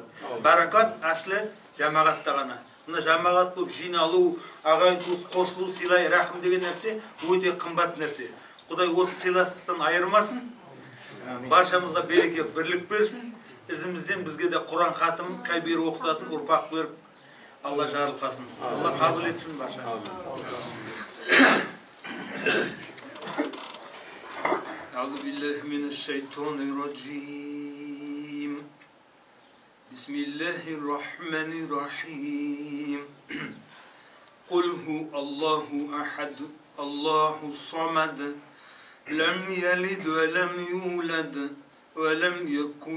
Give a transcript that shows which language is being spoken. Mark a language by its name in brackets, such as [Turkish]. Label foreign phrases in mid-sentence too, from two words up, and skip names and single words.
[Kazakh] Баракат әслі жамағатта ғана. Мына жамағат болып жиналу, ағайын туыс қосылу, сыйлай рахым деген нәрсе өте қымбат нәрсе. Құдай осы сыйластықтан айырмасын, баршамызға береке, бірлік берсін. Ізімізден бізге де Құран хатым, кәбир оқытатын ұрпақ беріп, Алла жарылқасын. Алла қабыл етсін барша. [Arabic] أعوذ بالله من الشيطان الرجيم بسم الله الرحمن الرحيم قل هو الله أحد الله الصمد لم يلد ولم يولد ولم يكن